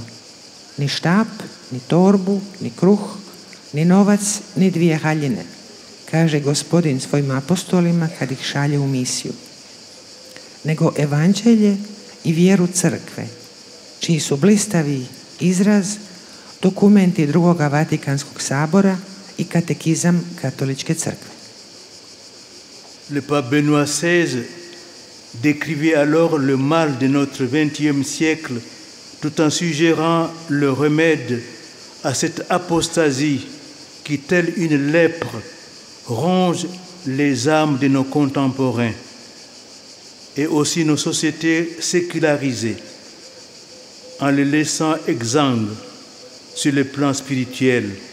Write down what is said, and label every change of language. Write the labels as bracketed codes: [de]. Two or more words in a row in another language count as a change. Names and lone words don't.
[hr] Ni štap, ni torbu, ni kruh, ni novac, ni 2 haljine, kaže Gospodin svojim apostolima kad ih šalje u misiju. Nego evanđelje i vjeru crkve, čiji su blistavi izraz dokumenti Drugoga Vatikanskog sabora i katekizam Katoličke crkve. [fr] Le pape Benoît XVI décrivait alors le mal de notre XXe siècle tout en suggérant le remède à cette apostasie qui, telle une lèpre, ronge les âmes de nos contemporains et aussi nos sociétés sécularisées en les laissant exsangues sur le plan spirituel.